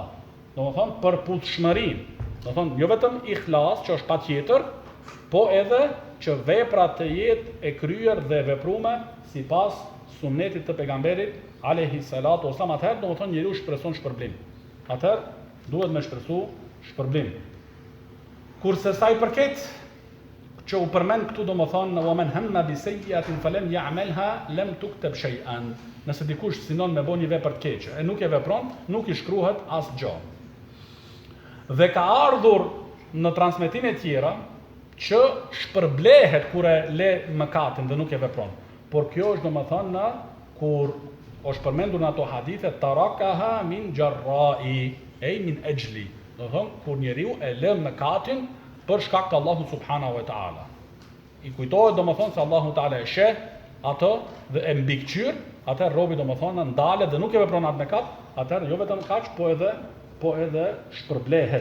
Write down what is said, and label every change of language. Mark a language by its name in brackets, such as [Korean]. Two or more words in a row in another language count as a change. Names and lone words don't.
[Albanian] Domethënë përputhshmërinë. Domethënë jo vetëm ihlas që është patjetër, po edhe që vepra të jetë e kryer dhe vepruar sipas sunnetit të pejgamberit [Arabic] عليه الصلاة والسلام. [Albanian] Atëherë domethënë njeriu shpreson shpërblim. Atëherë duhet me shpresu shpërblim. Kurse sa i përket që u përmend këtu domethënë [Arabic] ومن هم بسيئة فلم يعملها لم تكتب شيئا. [Albanian] Nëse dikush sinon me bëni vepër të keqe e nuk e vepron, nuk i shkruhet asgjë. Dhe ka ardhur në transmetime tjera që shpërblehet kur e le mëkatin dhe nuk e vepron. Por kjo është domethënë kur është përmendur në ato hadithe [Arabic] تركها من جرائي, [Albanian] ej [Arabic] من أجلي. [Albanian] Domethënë kur njeriu e lë mëkatin për shkak të Allahut [Arabic] سبحانه وتعالى. [Albanian] I kujtohet domethënë se Allahu taala e sheh atë dhe e mbikëqyr, atë robi domethënë ndalet dhe nuk e vepron atë mëkat, atëherë jo vetëm kaq, po edhe shpërblehet.